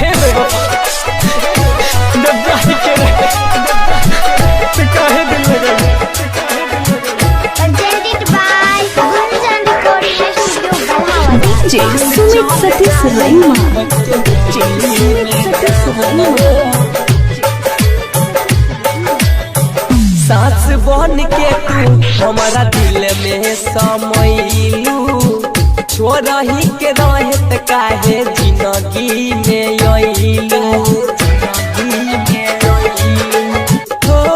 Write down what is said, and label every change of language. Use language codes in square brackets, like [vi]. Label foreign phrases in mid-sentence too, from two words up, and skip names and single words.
[en] Presented by Sinjan Recording Studio, Balha Bazaar। DJ Sumit Satish Raima, DJ Sumit Satish Raima। [bho] सास बन के तू हमारा दिल में समैलू छोरही के रहत काहे जिंदगी में आइलू हो